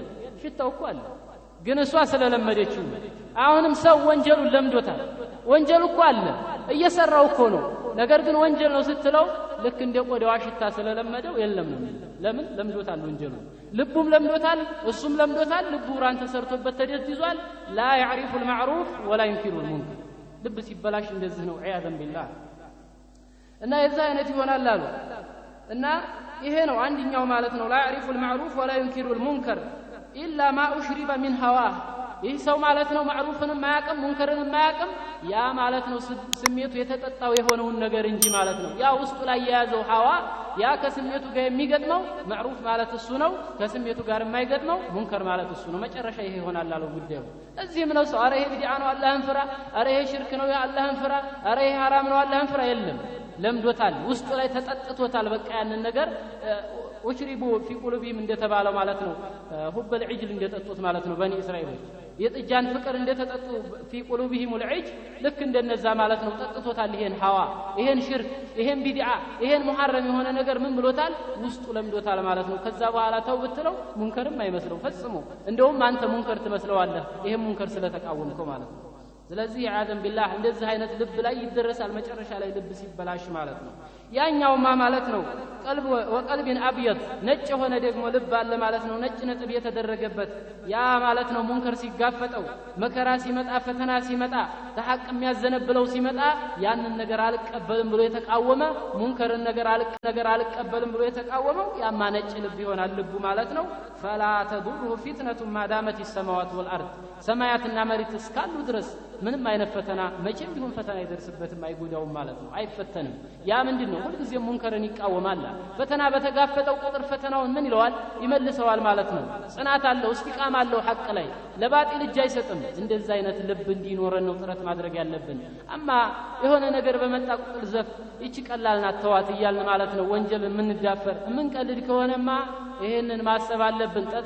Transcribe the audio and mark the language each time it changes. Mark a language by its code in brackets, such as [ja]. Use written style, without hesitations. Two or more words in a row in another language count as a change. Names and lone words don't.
[am] ሽታው እኮ አለ ግን እሷ ስለለመደችው አሁንም ሰው ወንጀሉን ለምዶታል ወንጀሉ እኮ አለ እየሰራው እኮ ነው ነገር ግን ወንጀል ነው ስትለው ልክ እንደ ቆዳዋ ሽታ ስለለመደው የለም ነው ለምን ለምዶታል ወንጀሉ ልቡም ለምዶታል እሱም ለምዶታል ልቡ ራን ተሰርቶበት ተደዝዟል [ar] لا يعرف المعروف ولا ينكر المنكر [am] ልብ ሲበላሽ እንደዚህ ነው [ar] عياذا بالله [am] እና የዛ አይነት ይሆናል አሉ እና ይሄ ነው አንደኛው ማለት ነው [ar] لا يعرف المعروف ولا ينكر المنكر إلا ما أشرب من هواه [am] ይህ ሰው ማለት ነው ማዕሩፍንም ማያቀም ሙንከርንም ማያቀም ያ ማለት ነው ስሜቱ የተጠጣው የሆነውን ነገር እንጂ ማለት ነው ያ ውስጡ ላይ የያዘው ሐዋ ያ ከስሜቱ ጋር የሚገጥመው ማዕሩፍ ማለት እሱ ነው ከስሜቱ ጋር የማይገጥመው ሙንከር ማለት እሱ ነው መጨረሻ ይሄ ይሆናል አለው ጉዳዩ እዚህም ነው ሰው አረ ይሄ ቢድዓ ነው አላህን ፍራ አረ ይሄ ሽርክ ነው አላህን ፍራ አረ ይሄ ሐራም ነው አላህን ፍራ የለም ለምዶታል ውስጡ ላይ ተጠጥቶታል በቃ ያንን ነገር [ar] وأشربوا في قلوبهم [am] እንደተባለው ማለት ነው [ar] حب العجل [am] እንደጠጡት ማለት ነው በኒ እስራኤሎች የጥጃን ፍቅር እንደተጠጡ [ar] في قلوبهم العجل [am] ልክ እንደነዛ ማለት ነው ጠጥቶታል ይሄን ሐዋ ይሄን ሽርክ ይሄን ቢድዓ ይሄን ሙሐረም የሆነ ነገር ምን ብሎታል ውስጡ ለምዶታል ማለት ነው ከዛ በኋላ ተው ብትለው ሙንከርም አይመስለው ፈጽሞ እንደውም አንተ ሙንከር ትመስለዋለህ ይሄን ሙንከር ስለተቃወምከው ማለት ነው ስለዚህ [ar] عياذا بالله [am] እንደዚህ አይነት ልብ ላይ ይደረሳል መጨረሻ ላይ ልብ ሲበላሽ ማለት ነው ያኛውማ ማለት ነው [ar] قلب وقلبا أبيض [am] ነጭ ሆነ ደግሞ ልብ አለ ማለት ነው ነጭ ነጥብ የተደረገበት ያ ማለት ነው ሙንከር ሲጋፈጠው መከራ ሲመጣ ፈተና ሲመጣ ተሐቅ የሚያዘነብለው ሲመጣ ያንን ነገር አልቀበልም ብሎ የተቃወመ ሙንከርን ነገር አልቀበልም ብሎ የተቃወመው ያማ ነጭ ልብ ይሆናል ልቡ ማለት ነው [ar] فلا تضره فتنة ما دامت السماوات والارض [am] ሰማያትና መሬት እስካሉ ድረስ ምንም አይነት ፈተና መቼም ቢሆን ፈተና ይደርስበትም አይጎዳውም ማለት ነው አይፈተንም ያ ምንድነው ሁሉ ጊዜ ሙንከርን ይቃወማል ፈተና በተጋፈጠው ቁጥር ፈተናውን ምን ይለዋል ይመልሰዋል ማለት ነው ጽናት አለው እስቲቃማ አለው ሐቅ ላይ ለባጢል እጅ አይሰጥም እንደዛ አይነት ልብ እንዲኖረን ነው ጥረት ማድረግ ያለብን አማ የሆነ ነገር በመጣ ቁጥር ዘፍ እቺ ቀላልና ተዋት ይያልን ማለት ነው ወንጀል ምንዳፈር ምንቀልድ ከሆነማ ይሄንን ማሰብ አለብን